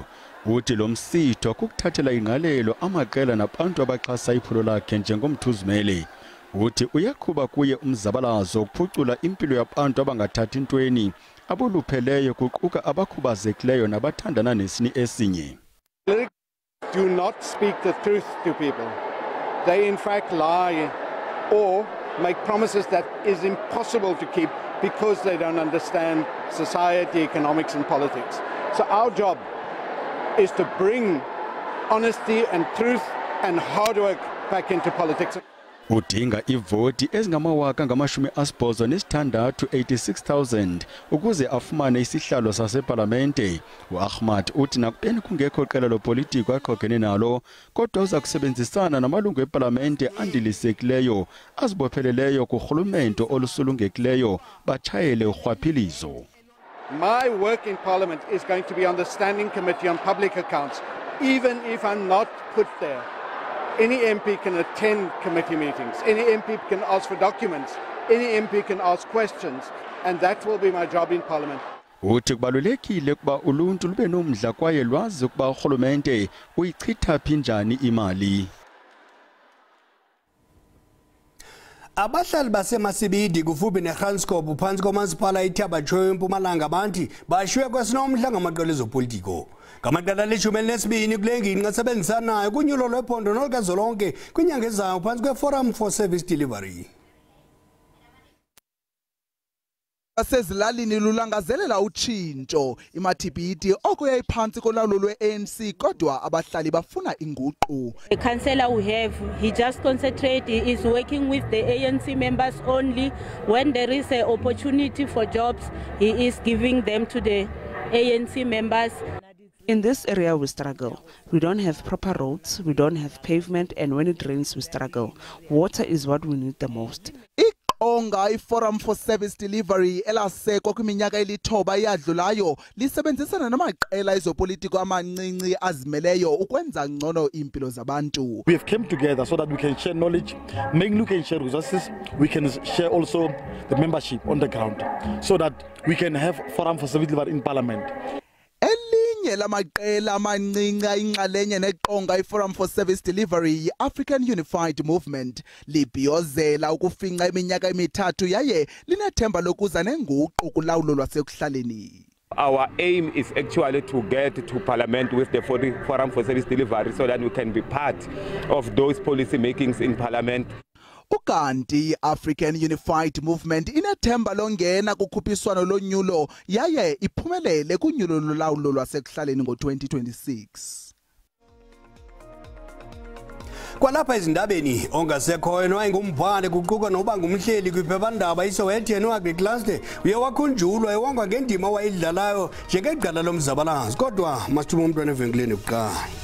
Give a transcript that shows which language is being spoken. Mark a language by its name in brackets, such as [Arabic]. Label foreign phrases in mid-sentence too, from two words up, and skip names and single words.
[Xhosa] Uthi lo msitho kukuthathela ingqalelo amaqela nabantu abaxhasa iphulo lakhe njengomthuzimeli. Uthi uyaqhuba kuye umzabalazo ukuphucula impilo yabantu abangathathi ntweni abolupheleyo kuquka abakhubazekileyo nabathandana nesini esinye. [English] Do not speak the truth to people. They in fact lie or make promises that is impossible to keep because they don't understand society, economics and politics. So our job is to bring honesty and truth and hard work back into politics. [Xhosa] Udinga ivoti ezingama-86,000 ukuze afumane isihlalo saseParlamente. Ahmad uthi nakubeni kungekho qela lopolitiko aqhogene nalo kodwa uza kusebenzisana namalungu eParlamente andilisekileyo azibopheleleyo kurhulumente olusulungekileyo batshayele urhwaphilizo. [English] My work in Parliament is going to be on the Standing Committee on Public Accounts, even if I'm not put there. Any MP can attend committee meetings, any MP can ask for documents, any MP can ask questions, and that will be my job in Parliament. [Xhosa] Uthi kubalulekile kuba uluntu lube nomdla kwaye lwazi ukuba urhulumente uyichitha phi njani imali. Abahlali baseMasibidi kufuphi neGranscoop phansi komasipala iThaba Joy eMpumalanga abantu bashiywe kwesinomhla ngamaqela ezopolitiko. Ngamaqela le-12 kule ngingqi asebenzisanayo kunyulo lwephondo nolukazwelonke kwinyanga ezayo phansi kweForum for Service Delivery. Basezilalini lulangazelela utshintsho iMathibiti oko yayiphansi kolawulo lwe-ANC kodwa abahlali bafuna inguqu. [English] The councillor we have, he just concentrate, he is working with the ANC members only. When there is an opportunity for jobs, he is giving them to the ANC members. In this area we struggle. We don't have proper roads, we don't have pavement, and when it rains we struggle. Water is what we need the most. [Xhosa] Onga iForum for Service Delivery elasekwa kwiminyaka elithoba eyadlulayo lisebenzisana namaqela ezopolitiko amancinci azimeleyo ukwenza ngcono impilo zabantu. [English] We have come together so that we can share knowledge, we can share resources, we can share also the membership on the ground so that we can have Forum for Service Delivery in Parliament. [Xhosa] Lamaqela amancinci inxalenye neqonga iForum for Service Delivery African Unified Movement libhiyozela ukufinqa iminyaka emithathu yaye linethemba lokuza nenguqu kulawulo lwasekuhlaleni. [English] Our aim is actually to get to Parliament with the Forum for Service Delivery so that we can be part of those policy makings in Parliament. [Xhosa] Ukanti African Unified Movement inethemba longena kukhuphiswano lonyulo yaye iphumelele kunyulo lolawulo lwasekuhlaleni ngo-2026. Kwalapha ezindabeni ongasekhoyo nowayengumbhali kuquka noba ngumhleli kwiphephandaba iSowetan uAgriculture uye wakhunjulwa ewongwa ngendima wayidlalayo njengegqala lomzabalazo kodwa masithuma umntwana evenkileni kuqala.